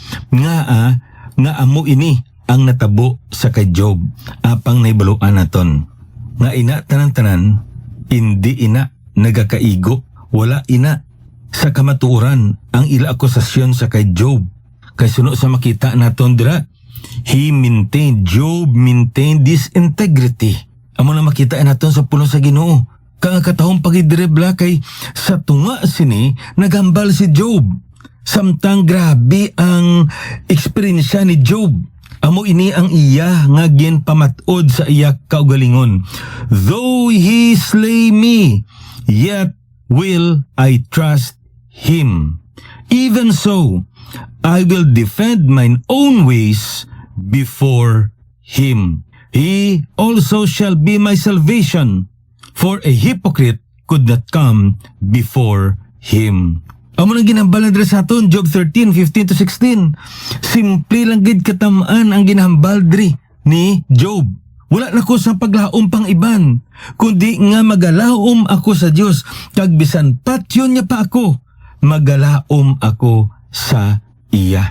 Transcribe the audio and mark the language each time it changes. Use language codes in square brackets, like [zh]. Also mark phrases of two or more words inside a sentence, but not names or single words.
[hil] Nga amo ini ang natabo sa kay Job, apang naibaluan naton. Nga ina tanan-tanan, hindi ina nagakaigo, wala ina sa kamatuoran ang ila akusasyon sa kay Job. Kay suno sa makita naton dira, [en] Job maintained this integrity. Amo na makita naton sa pulong sa Ginoo. Kang katahong pagidrebla kay sa tunga sini nagambal si Job. Samtang grabe ang eksperyensya ni Job. Amo ini ang iya nga ginpamatod sa iya kaugalingon. Though he slay me, yet will I trust him. Even so, I will defend mine own ways before him. He also shall be my salvation, for a hypocrite could not come before him. [hil] Amo nang ginhambal na sa aton, Job 13:15-16. Simple lang gid katamaan ang ginhambal diri ni Job. Wala na ko sa paglaom pang iban, kundi nga magalaom ako sa Dios, kag bisan patyon niya pa ako, magalaom ako sa iya.